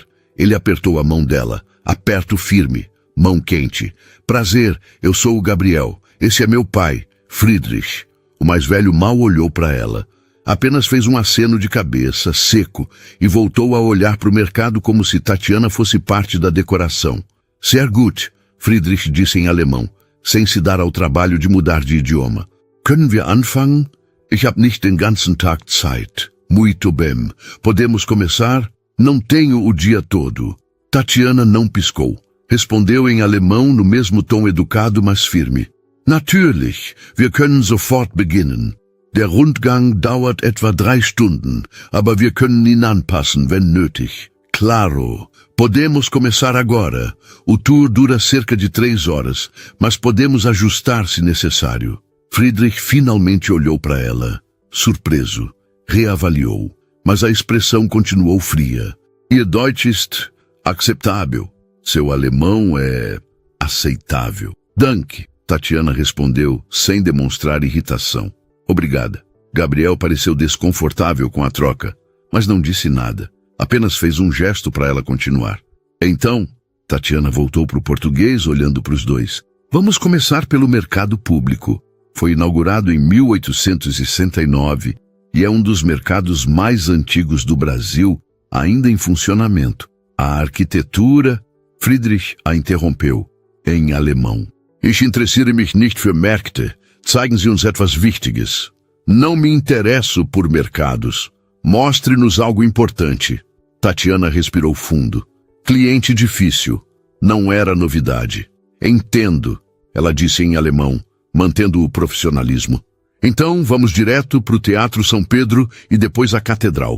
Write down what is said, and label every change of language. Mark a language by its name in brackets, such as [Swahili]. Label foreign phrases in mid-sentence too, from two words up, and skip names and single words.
[Portuguese] Ele apertou a mão dela. Aperto firme. Mão quente. Prazer, eu sou o Gabriel. Esse é meu pai, Friedrich. O mais velho mal olhou para ela. Apenas fez um aceno de cabeça, seco, e voltou a olhar para o mercado como se Tatiana fosse parte da decoração. [German] Sehr gut, [Portuguese] Friedrich disse em alemão, sem se dar ao trabalho de mudar de idioma. [German] Können wir anfangen? Ich habe nicht den ganzen Tag Zeit. [Portuguese] Muito bem. Podemos começar? Não tenho o dia todo. Tatiana não piscou. Respondeu em alemão no mesmo tom educado, mas firme. [German] Natürlich, wir können sofort beginnen. Der Rundgang dauert etwa 3 Stunden, aber wir können ihn anpassen, wenn nötig. [Portuguese] Claro, podemos começar agora. O tour dura cerca de 3 horas, mas podemos ajustar se necessário. Friedrich finalmente olhou para ela, surpreso. Reavaliou, mas a expressão continuou fria. [German] Ihr Deutsch ist acceptável. [Portuguese] Seu alemão é aceitável. Danke, Tatiana respondeu, sem demonstrar irritação. Obrigada. Gabriel pareceu desconfortável com a troca, mas não disse nada. Apenas fez um gesto para ela continuar. Então, Tatiana voltou para o português, olhando para os 2. Vamos começar pelo mercado público. Foi inaugurado em 1869 e é um dos mercados mais antigos do Brasil, ainda em funcionamento. A arquitetura... Friedrich a interrompeu, em alemão. [German] Ich interessiere mich nicht für Märkte. Zeigen Sie uns etwas Wichtiges. [Portuguese] Não me interesso por mercados. Mostre-nos algo importante. Tatiana respirou fundo. Cliente difícil. Não era novidade. Entendo, ela disse em alemão, mantendo o profissionalismo. Então, vamos direto para o Teatro São Pedro e depois à Catedral.